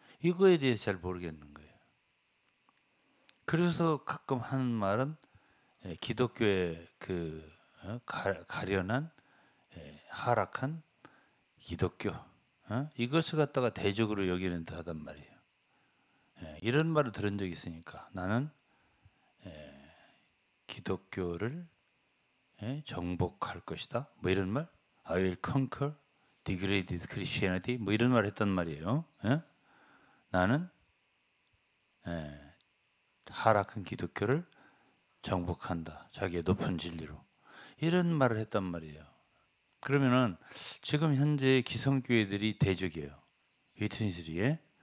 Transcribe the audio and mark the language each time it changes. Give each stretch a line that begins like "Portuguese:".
Korean: 이거에 대해서 잘 모르겠는 거예요. 그래서 가끔 하는 말은 기독교의 그 가련한 하락한 기독교 이것을 갖다가 대적으로 여기는 듯하단 말이에요. 이런 말을 들은 적이 있으니까 나는 기독교를 정복할 것이다. 뭐 이런 말?
English: I will conquer degraded Christianity.
Korean: 뭐 이런 말을 했단 말이에요. 나는 하락한 기독교를 정복한다. 자기의 높은 진리로. 이런 말을 했단 말이에요. 그러면은 지금 현재 기성교회들이 대적이에요. 위트니스리에.